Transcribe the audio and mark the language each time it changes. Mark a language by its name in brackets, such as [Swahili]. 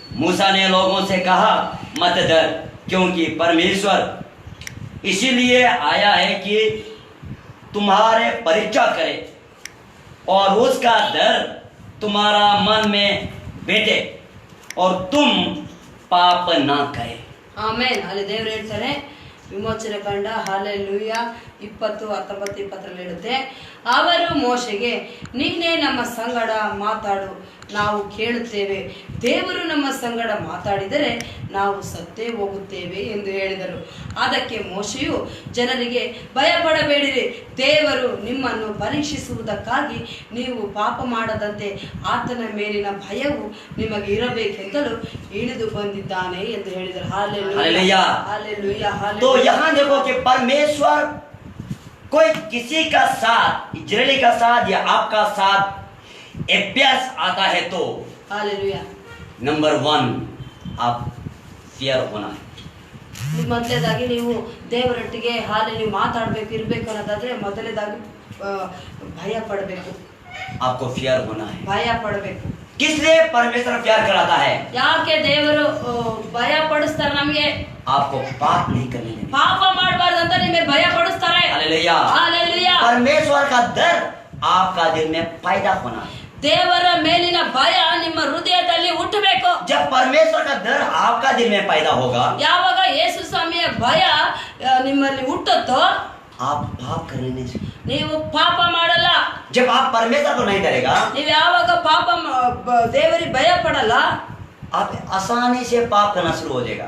[Hindi] मूसा ने लोगों से कहा, मत डर, क्योंकि परमेश्वर इसीलिए आया है कि तुम्हारे परीक्षा करे और उसका डर तुम्हारा मन में बैठे और तुम पाप ना करे। [Kannada] ಆಮೆನ್. ಅಲ್ಲಿ ದೇವರು ಹೇಳ್ತಾರೆ, ವಿಮೋಚನೆ ಕಂಡ ಹಾಲೆಲೂಯಾ 20, 19, 20ರಲ್ಲಿ ಹೇಳುತ್ತೆ, ಅವರು ಮೋಶೆಗೆ, ನೀನೇ ನಮ್ಮ ಸಂಗಡ ಮಾತಾಡು, ನಾವು ಕೇಳುತ್ತೇವೆ, ದೇವರು ನಮ್ಮ ಸಂಗಡ ಮಾತಾಡಿದರೆ ನಾವು ಸತ್ತೇ ಹೋಗುತ್ತೇವೆ ಎಂದು ಹೇಳಿದರು. ಅದಕ್ಕೆ ಮೋಶೆಯು ಜನರಿಗೆ, ಭಯಪಡಬೇಡಿರಿ, ದೇವರು ನಿಮ್ಮನ್ನು ಪರೀಕ್ಷಿಸುವುದಕ್ಕಾಗಿ ನೀವು ಪಾಪ ಮಾಡದಂತೆ ಆತನ ಮೇಲಿನ ಭಯವು ನಿಮಗೆ ಇರಬೇಕೆಂತಲೂ ಇಳಿದು ಬಂದಿದ್ದಾನೆ ಎಂದು ಹೇಳಿದರು. ಹಾಲೆಲೂಯಾ, ಹಾಲೆಲೂಯಾ, [Hindi] तो [Kannada] ಹಾಲೆಲೂಯಾ. [Hindi] यहाँ देखो कि परमेश्वर कोई किसी का साथ, इजराइली का साथ या आपका साथ अभ्यास आता है तो [Kannada] ಹಾಲೆಲೂಯಾ. [Hindi] नंबर 1 आप फियर होना है। [Kannada] ಮೊದಲೇದಾಗಿ ನೀವು ದೇವರೊಟ್ಟಿಗೆ ನೀವು ಮಾತಾಡ್ಬೇಕು, ಇರ್ಬೇಕು ಅನ್ನೋದಾದ್ರೆ ಮೊದಲೇದಾಗಿ ಭಯ ಪಡಬೇಕು, [Hindi] आपको फियर होना है। [Kannada] ಭಯ ಪಡಬೇಕು. [Hindi] किस लिए परमेश्वर प्यार कराता है? [Kannada] ಯಾಕೆ ದೇವರು ಭಯ ಪಡಿಸ್ತಾರೆ? ನಮಗೆ [Hindi] आपको पाप नहीं करने देंगे। [Kannada] ಪಾಪ ಮಾಡಬಾರ್ದು ಅಂತ ನಿಮಗೆ ಭಯ ಪಡಿಸ್ತಾರೆ. [Hindi] Hallelujah, [Kannada] hallelujah. [Hindi] परमेश्वर का डर आपका दिल में पैदा होना है। [Kannada] ದೇವರ ಮೇಲಿನ ಭಯ ನಿಮ್ಮ ಹೃದಯದಲ್ಲಿ ಹುಟ್ಟಬೇಕು. [Hindi] जब परमेश्वर का डर आपका दिल में पैदा होगा, [Kannada] ಯಾವಾಗ ಯೇಸು ಸ್ವಾಮಿಯ ಭಯ ನಿಮ್ಮಲ್ಲಿ ಹುಟ್ಟುತ್ತೋ [Hindi] आप पाप करने नहीं से। [Kannada] ನೀವು ಪಾಪ ಮಾಡಲ್ಲ. [Hindi] जब आप परमेश्वर को नहीं डरेगा, [Kannada] ನೀವು ಯಾವಾಗ ಪಾಪ ದೇವರಿಗೆ ಭಯ ಪಡಲ್ಲ, [Hindi] आप आसानी से पाप करना शुरू हो जाएगा।